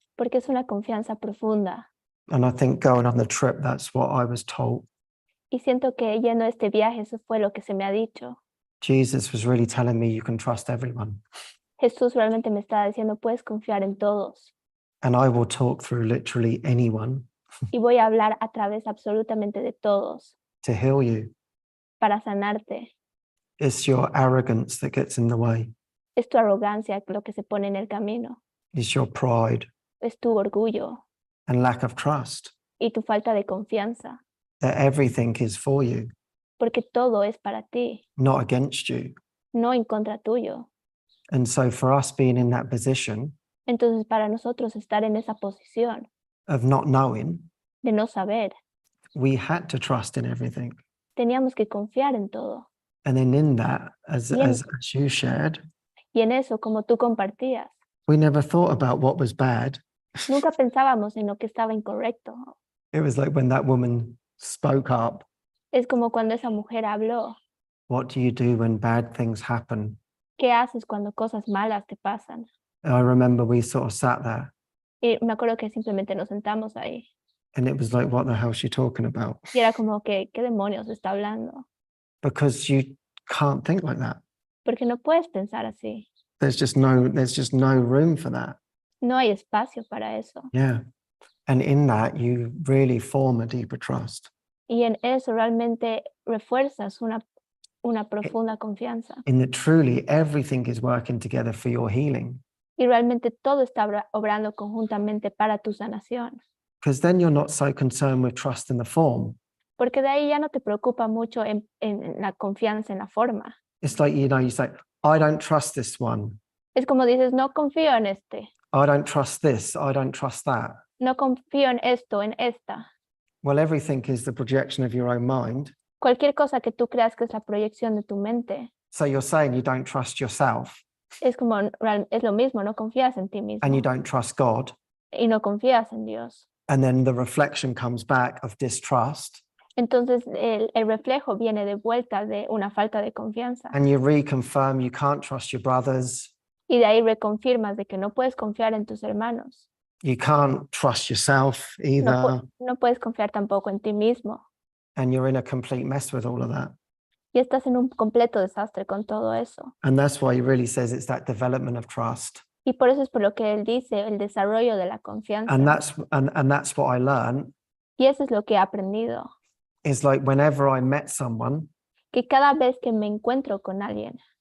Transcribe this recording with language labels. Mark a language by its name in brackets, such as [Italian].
[Spanish] porque es una confianza profunda. [English] And I think going on the trip, that's what I was told. [Spanish] Y siento que yendo a este viaje, eso fue lo que se me ha dicho. [English] Jesus was really telling me you can trust everyone. [Spanish] Jesús realmente me estaba diciendo, puedes confiar en todos. [English] And I will talk through literally anyone [Spanish] Y voy a hablar a través absolutamente de todos [English] to heal you. [Spanish] para sanarte. [English] It's your arrogance that gets in the way. [Spanish] Es tu arrogancia lo que se pone en el camino. [English] It's your pride [Spanish] Es tu orgullo [English] and lack of trust [Spanish] y tu falta de confianza. [English] that everything is for you, [Spanish] Porque todo es para ti, [English] not against you. [Spanish] no en contra tuyo. [English] And so for us being in that position [Spanish] Entonces, para nosotros estar en esa posición [English] of not knowing, [Spanish] de no saber, [English] we had to trust in everything. [Spanish] teníamos que confiar en todo. [English] And then in that, as you shared, [Spanish] Y en eso, como tú compartías, [English] we never thought about what was bad. [Spanish] nunca pensábamos en lo que estaba incorrecto. [English] It was like when that woman spoke up, [Spanish] Es como cuando esa mujer habló. [English] what do you do when bad things happen? [Spanish] ¿Qué haces cuando cosas malas te pasan? [English] I remember we sort of sat there [Spanish] Y me acuerdo que simplemente nos sentamos ahí. [English] and it was like, what the hell is she talking about? [Spanish] Y era como que, ¿qué demonios está hablando? [English] Because you can't think like that. [Spanish] Porque no puedes pensar así. [English] There's just no room for that. [Spanish] No hay espacio para eso. [English] Yeah. And in that, you really form a deeper trust. [Spanish] Y en eso realmente refuerzas una profunda confianza. [English] In that truly everything is working together for your healing. [Spanish] Y realmente todo está obrando conjuntamente para tu sanación. [English] Because then you're not so concerned with trust in the form. [Spanish] Porque de ahí ya no te preocupa mucho en la confianza en la forma. [English] It's like, you say, I don't trust this one. [Spanish] Es como dices, no confío en este, [English] I don't trust this. I don't trust that. [Spanish] no confío en esto, en esta. [English] Well, everything is the projection of your own mind. [Spanish] Cualquier cosa que tú creas que es la proyección de tu mente, [English] So you're saying you don't trust yourself [Spanish] es como, es lo mismo, no confías en ti mismo [English] and you don't trust God. [Spanish] y no confías en Dios. [English] And then the reflection comes back of distrust [Spanish] Entonces el reflejo viene de vuelta de una falta de confianza [English] and you reconfirm you can't trust your brothers. [Spanish] y de ahí reconfirmas de que no puedes confiar en tus hermanos. [English] You can't trust yourself either. [Spanish] No puedes confiar tampoco en ti mismo [English] And you're in a complete mess with all of that. [Spanish] y estás en un completo desastre con todo eso. [English] And that's why he really says it's that development of trust. [Spanish] Y por eso es por lo que él dice el desarrollo de la confianza. [English] And that's what I learned. [Spanish] Y eso es lo que he aprendido. [English] Is like whenever I met someone [Spanish] Que cada vez que me encuentro con alguien